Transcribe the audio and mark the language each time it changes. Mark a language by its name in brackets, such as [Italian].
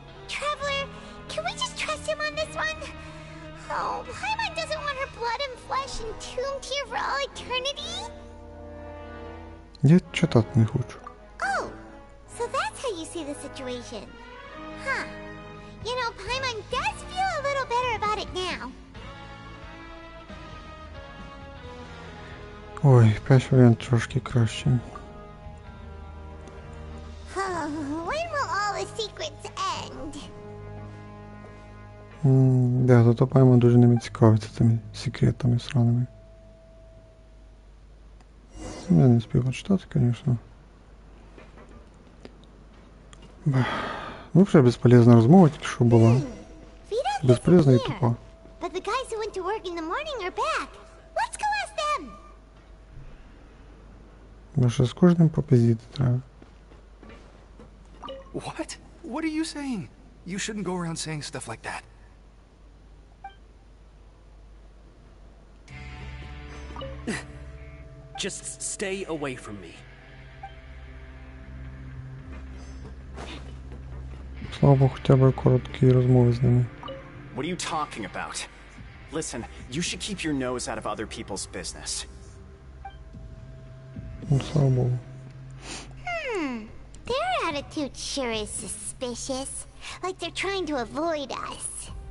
[English] Traveler, can we just trust him on this one? Oh, Paimon doesn't want her blood and flesh entombed here for all eternity? [Ukrainian] Я читати не хочу. [English] Oh, so that's how you see the situation. Huh. You know, Paimon does feel a little better about it now. [Ukrainian] Ой, перший варіант трошки краще. [English] When will all the secrets end? [Russian] Да, зато [Ukrainian] Паймон дуже ними цікавиться цими секретами сраними. Я не спів читати, звісно. Ну, вже безполезна розмова тільки що була. Безполезна і тупа. [English] But the guys who went to work in the morning are back. Let's go ask them. [Ukrainian] Бо ще з кожним попиздіти треба. [English] What? What are you saying? You shouldn't go around saying stuff like that. Just stay away from me. [Ukrainian] Слава Богу, хоча б короткі розмови з ними. [English] What are you talking about? Listen, you should keep your nose out of other people's business. [Ukrainian] Ну, слава Богу. [English] Their attitude sure is suspicious. Like they're trying to avoid us.